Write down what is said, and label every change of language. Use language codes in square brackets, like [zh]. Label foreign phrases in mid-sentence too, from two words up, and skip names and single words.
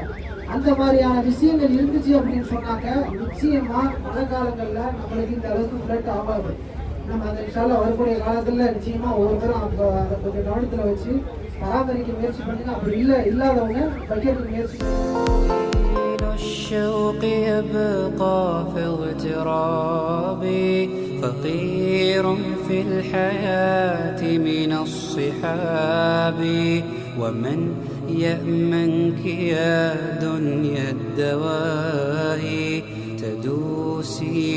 [ta] அந்த மாதிரியான விஷயங்கள் இருந்துச்சு அப்படின்னு சொன்னாக்க நிச்சயமா மழை காலங்களில் நம்மளுக்கு இந்த அளவுக்கு ஃப்ளட் ஆகாது. நம்ம அந்த விஷயம் வரக்கூடிய காலத்தில் நிச்சயமா ஒவ்வொருத்தரும் அதை கொஞ்சம் கவனத்தில் வச்சு பராமரிக்க முயற்சி பண்ணுங்க. அப்படி இல்லாதவங்க வைக்கிறதுக்கு முயற்சி. [ar] الشوق يبقى في اغترابي فقير في الحياة من الصحاب ومن يأمنك يا دنيا الدواهي تدوسين